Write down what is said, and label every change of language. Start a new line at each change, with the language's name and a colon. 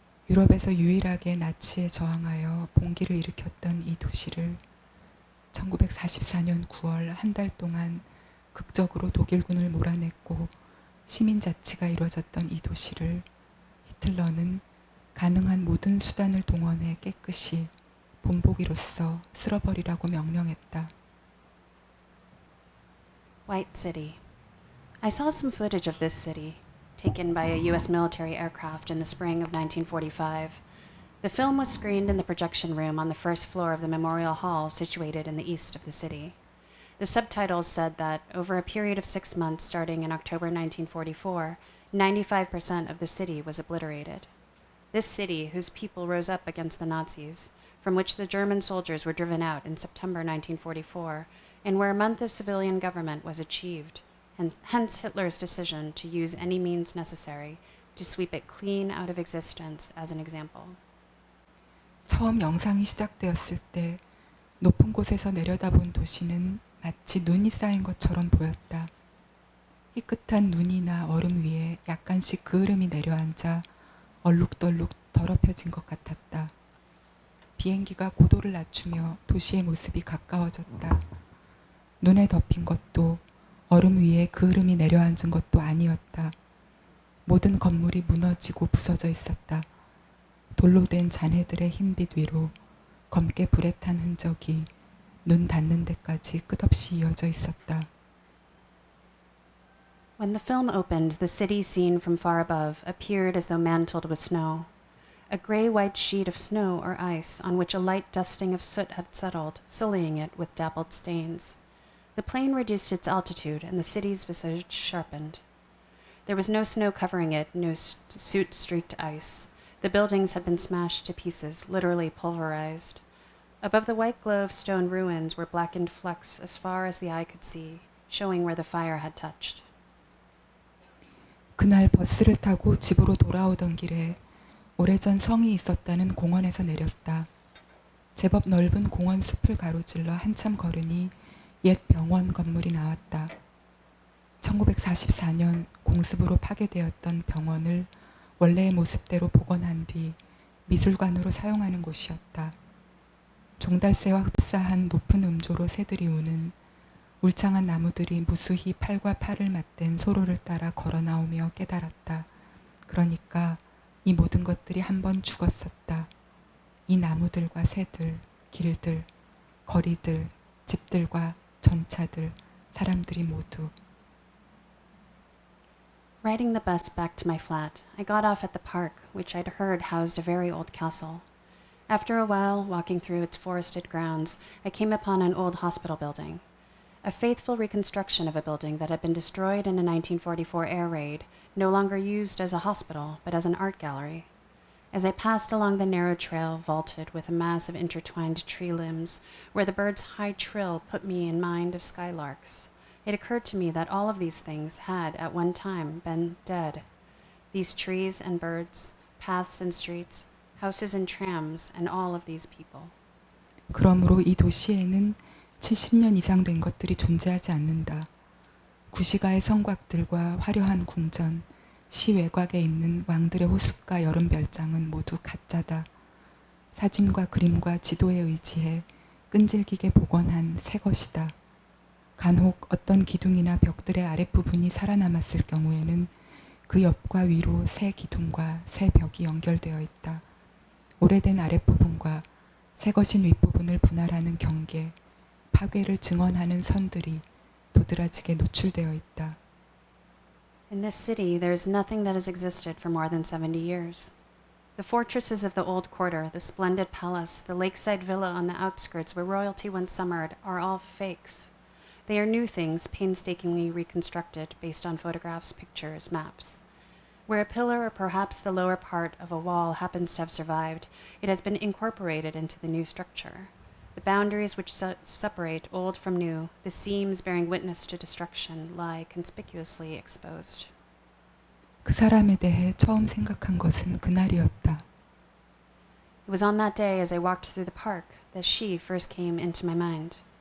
Korean: 유럽에서 유일하게 나치에 저항하여 봉기를 일으켰던 이 도시를 1944년 9월 한 달 동안 극적으로 독일군을 몰아냈고 시민 자치가 이루어졌던 이 도시를 히틀러는 가능한 모든 수단을 동원해 깨끗이 본보기로써 쓸어버리라고 명령했다.
English: White City. I saw some footage of this city, taken by a U.S. military aircraft in the spring of 1945. The film was screened in the projection room on the first floor of the Memorial Hall situated in the east of the city. The subtitles said that, over a period of 6 months starting in October 1944, 95% of the city was obliterated. This city, whose people rose up against the Nazis, from which the German soldiers were driven out in September 1944, and where a month of civilian government was achieved, and hence Hitler's decision to use any means necessary to sweep it clean out of existence as an example.
Korean: 처음 영상이 시작되었을 때 높은 곳에서 내려다본 도시는 마치 눈이 쌓인 것처럼 보였다. 희끗한 눈이나 얼음 위에 약간씩 그을음이 내려앉아 얼룩덜룩 더럽혀진 것 같았다. 비행기가 고도를 낮추며 도시의 모습이 가까워졌다. 눈에 덮인 것도 얼음 위에 그을음이 내려앉은 것도 아니었다. 모든 건물이 무너지고 부서져 있었다. 돌로 된 잔해들의 흰빛 위로 검게 불에 탄 흔적이 눈 닿는 데까지 끝없이 이어져 있었다.
English: When the film opened, the city seen from far above appeared as though mantled with snow. A gray-white sheet of snow or ice on which a light dusting of soot had settled, sullying it with dappled stains. The plane reduced its altitude, and the city's visage sharpened. There was no snow covering it, no soot-streaked ice. The buildings had been smashed to pieces, literally pulverized. Above the white glow of stone ruins were blackened flecks as far as the eye could see, showing where the fire had touched.
Korean: 그날 버스를 타고 집으로 돌아오던 길에 오래전 성이 있었다는 공원에서 내렸다. 제법 넓은 공원 숲을 가로질러 한참 걸으니 옛 병원 건물이 나왔다. 1944년 공습으로 파괴되었던 병원을 원래의 모습대로 복원한 뒤 미술관으로 사용하는 곳이었다. 종달새와 흡사한 높은 음조로 새들이 우는 울창한 나무들이 무수히 팔과 팔을 맞댄 소로를 따라 걸어 나오며 깨달았다. 그러니까 이 모든 것들이 한 번 죽었었다. 이 나무들과 새들, 길들, 거리들, 집들과 전차들, 사람들이 모두.
English: Riding the bus back to my flat, I got off at the park, which I'd heard housed a very old castle. After a while, walking through its forested grounds, I came upon an old hospital building. A faithful reconstruction of a building that had been destroyed in a 1944 air raid, no longer used as a hospital, but as an art gallery. As I passed along the narrow trail vaulted with a mass of intertwined tree limbs, where the bird's high trill put me in mind of skylarks, it occurred to me that all of these things had, at one time, been dead. These trees and birds, paths and streets, houses and trams, and all of these people.
Korean: 그러므로 이 도시에는 70년 이상 된 것들이 존재하지 않는다. 구시가의 성곽들과 화려한 궁전, 시 외곽에 있는 왕들의 호숫가 여름 별장은 모두 가짜다. 사진과 그림과 지도에 의지해 끈질기게 복원한 새 것이다. 간혹 어떤 기둥이나 벽들의 아랫부분이 살아남았을 경우에는 그 옆과 위로 새 기둥과 새 벽이 연결되어 있다. 오래된 아랫부분과 새 것인 윗부분을 분할하는 경계, 파괴를 증언하는 선들이 도드라지게 노출되어 있다.
English: In this city, there is nothing that has existed for more than 70 years. The fortresses of the old quarter, the splendid palace, the lakeside villa on the outskirts where royalty once summered are all fakes. They are new things painstakingly reconstructed based on photographs, pictures, maps. Where a pillar or perhaps the lower part of a wall happens to have survived, it has been incorporated into the new structure. The boundaries which separate old from new, the seams bearing witness to destruction, lie conspicuously exposed.
Korean: 그 사람에 대해 처음 생각한 것은 그날이었다.
English: It was on that day as I walked through the park that she first came into my mind.